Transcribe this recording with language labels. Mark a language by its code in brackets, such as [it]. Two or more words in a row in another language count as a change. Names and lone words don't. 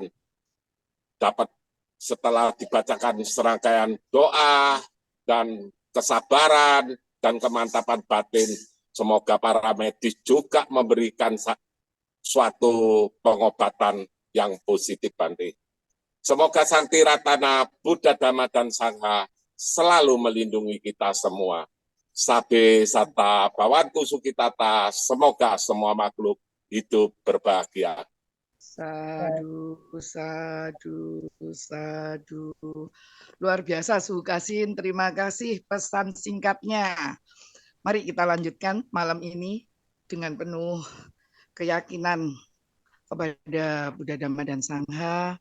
[id] Dapat setelah dibacakan serangkaian doa dan kesabaran dan kemantapan batin, semoga para medis juga memberikan suatu pengobatan yang positif, Bante. Semoga Santi Ratana, Buddha, Dhamma, dan Sangha selalu melindungi kita semua. [pi] Sabe sata bawantu sukitata, [id] semoga semua makhluk hidup berbahagia. [pi] Sadu, sadu, sadu. [id] Luar biasa, Sukasin. Terima kasih pesan singkatnya. Mari kita lanjutkan malam ini dengan penuh keyakinan kepada Buddha, Dhamma, dan Sangha.